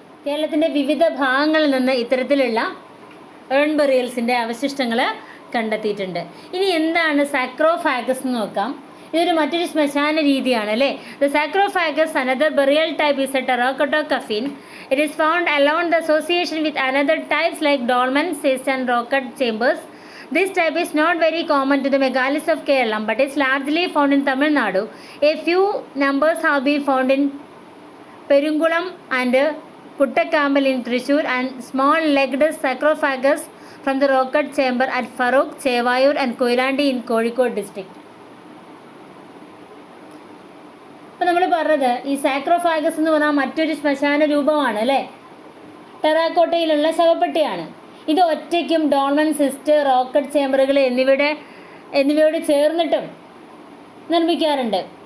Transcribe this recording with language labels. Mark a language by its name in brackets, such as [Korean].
[Malayalam] കേരളത്തിൻ്റെ വിവിധ ഭാഗങ്ങളിൽ നിന്ന് ഇത്തരത്തിലുള്ള ഏൺ ബറിയൽസിൻ്റെ അവശിഷ്ടങ്ങൾ കണ്ടെത്തിയിട്ടുണ്ട്. ഇനി എന്താണ് സാക്രോഫാഗസ് എന്ന് നോക്കാം. ഇതൊരു മറ്റൊരു ശ്മശാന രീതിയാണ് അല്ലേ. [English] The sarcophagus another burial type is a terracotta coffin. It is found alone the association with another types like dolmen, cist and rock cut chambers. This type is not very common to the megaliths of Kerala but is largely found in Tamil Nadu. A few numbers have been found in Perungulam and Puttakammal in Thrissur and small legged sarcophagus from the rocket chamber at Farok, Chevayur and Koilandi in Kozhikode district. [Malayalam] അപ്പോൾ നമ്മൾ പറഞ്ഞത് ഈ സാക്രോഫാഗസ് എന്ന് പറഞ്ഞാൽ മറ്റൊരു ശ്മശാന രൂപമാണ് അല്ലേ. ടെറാക്കോട്ടയിലുള്ള ശവപ്പെട്ടിയാണ്. ഇത് ഒറ്റയ്ക്കും ഡോൾമൻ, സിസ്റ്റ്, റോക്കറ്റ് ചേമ്പറുകൾ എന്നിവയോട് ചേർന്നിട്ടും നിർമ്മിക്കാറുണ്ട്.